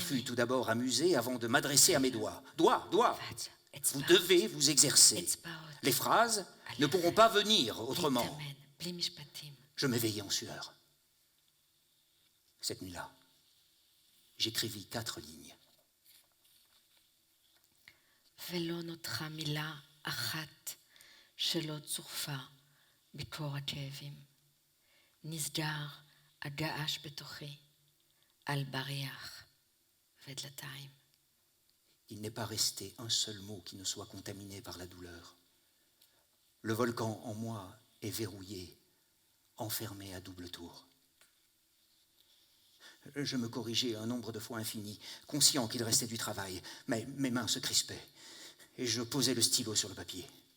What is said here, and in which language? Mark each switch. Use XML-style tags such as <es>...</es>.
<fr>fus tout d'abord amusé avant de m'adresser à mes doigts. Doigts, doigts,</fr> <he>ואז</he> <fr>vous devez vous exercer.</fr> <he>אצבעות.</he> <fr>Les phrases ne pourront pas venir autrement.</fr> <he>להתאמן, בלי משפטים.</he> <fr>Je m'éveillai en sueur. Cette nuit-là, j'écrivis 4 lignes.</fr> <he>ולא נותרה מילה אחת שלא צורפה בקור הכאבים. נסגר הגעש בתוכי על בריח ודלתיים.</he> <fr>Il n'est pas resté un seul mot qui ne soit contaminé par la douleur. Le volcan en moi est verrouillé, enfermé à double tour. Je me corrigeais un nombre de fois infini, conscient qu'il restait du travail, mais mes mains se crispaient et je posais le stylo sur le papier.</fr>